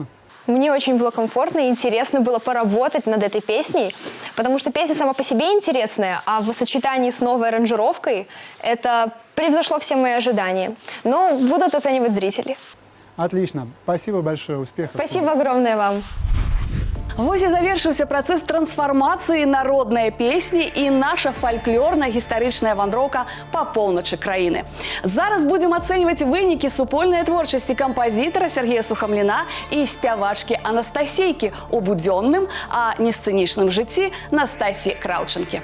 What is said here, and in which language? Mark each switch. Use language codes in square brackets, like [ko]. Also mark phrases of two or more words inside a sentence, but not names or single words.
[ru] Мне очень было комфортно и интересно было поработать над этой песней, потому что песня сама по себе интересная, а в сочетании с новой аранжировкой это превзошло все мои ожидания. Но будут оценивать зрители. Отлично. Спасибо большое. Успехов. Спасибо огромное вам. [be] Вось і завершыўся працэс трансфармацыі народнай песні і наша фальклорная гістарычная вандроўка па поўначы краіны. Зараз будзем ацэньваць вынікі супольнай творчасці кампазітара Сергея Сухамліна і спявачкі Анастасейкі у будзённым, а не сцэнічным жыцці Настасі Краўчанкі.